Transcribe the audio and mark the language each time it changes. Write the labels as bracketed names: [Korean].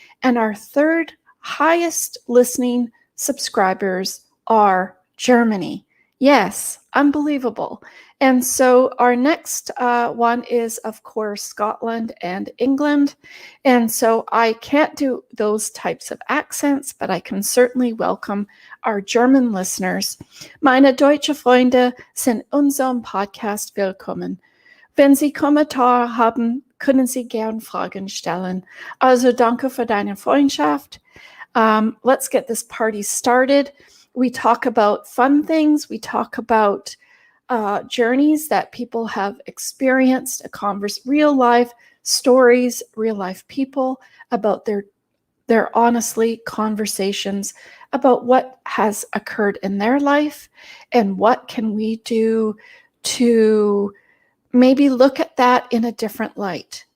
[English] And our third highest listening subscribers are Germany. Yes, unbelievable. And so our next one is, of course, Scotland and England. And so I can't do those types of accents, but I can certainly welcome our German listeners. [German] Meine deutsche Freunde sind unserem Podcast willkommen. Wenn Sie Kommentare haben, können Sie gern Fragen stellen. Also danke für deine Freundschaft. [English] Let's get this party started. We talk about fun things. We talk about journeys that people have experienced, real life stories, real life people, about their honestly conversations about what has occurred in their life and what can we do to maybe look at that in a different light.